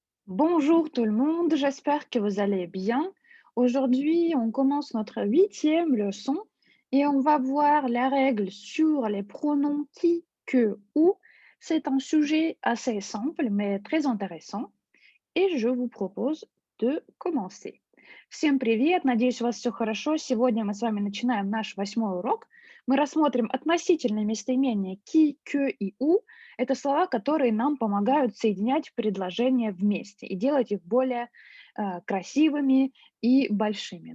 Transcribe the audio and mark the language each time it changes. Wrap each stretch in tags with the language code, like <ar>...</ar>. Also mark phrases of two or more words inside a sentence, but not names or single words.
<fr>Bonjour tout le monde, j'espère que vous allez bien. Aujourd'hui, on commence notre huitième leçon et on va voir les règles sur les pronoms qui, que, ou. C'est un sujet assez simple mais très intéressant и je vous propose de commencer.</fr> <ru>Всем привет! Надеюсь, у вас все хорошо. Сегодня мы с вами начинаем наш восьмой урок. Мы рассмотрим относительные местоимения ки, кё и у. Это слова, которые нам помогают соединять предложения вместе и делать их более красивыми и большими.</ru>